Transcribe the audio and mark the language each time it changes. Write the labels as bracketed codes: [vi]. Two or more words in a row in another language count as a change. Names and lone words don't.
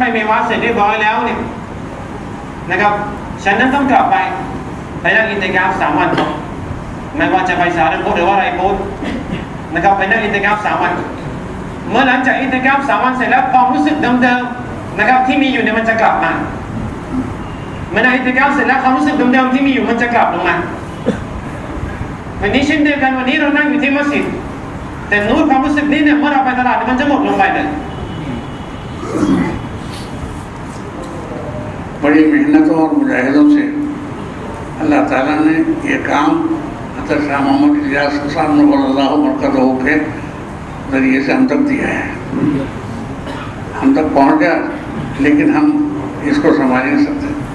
[th] เมวาตเสร็จเรียบร้อยแล้วเนี่ยนะครับฉันนั้นต้องกลับไปนั่งอินติกาฟ3 วันไม่ว่าจะไปสารันพุทธหรือว่าไรพุทธนะครับไปนั่งอินติกาฟ3 วันเมื่อหลังจากอินติกาฟ3 วันเสร็จแล้วความรู้สึกเดิมๆนะครับที่มีอยู่เนี่ยมันจะกลับมาเมื่อนั่งอินติกาฟเสร็จแล้วความรู้สึกเดิมๆที่มีอยู่มันจะกลับลงมาวันนี้เช่นเดียวกันวันนี้เรานั่งอยู่ที่มัสยิดแต่นูรความรู้สึกนี้เนี่ยเมื่อเราไปตลาดมันจะหมดลงไปเลย [ur] بڑی محنتوں اور مجاہدوں سے اللہ تعالیٰ نے یہ کام حضرت شاہ محمد الیاس صاحب نوراللہ مرقدہ کے ذریعے سے ہم تک دیا ہے. ہم تک پہنچ گیا، لیکن ہم اسکو سنبھال نہیں سکتے.